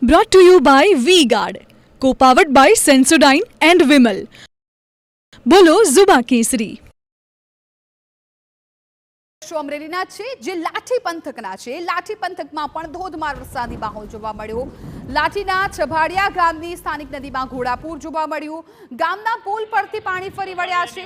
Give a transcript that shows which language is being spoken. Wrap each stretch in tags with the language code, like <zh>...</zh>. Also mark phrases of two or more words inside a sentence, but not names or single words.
<en>Brought to you by V-Guard, co-powered by Sensodyne and Vimal.</en> <gu>બોલો ઝુબા કેસરી. અમરેલીના છે જે લાઠી પંથકના છે. લાઠી પંથકમાં પણ ધોધમાર વરસાદી માહોલ જોવા મળ્યો. લાઠીના છભાડિયા ગામની સ્થાનિક નદીમાં ઘોડાપૂર જોવા મળ્યું. ગામના પુલ પરથી પાણી ફરી વળ્યા છે.</gu>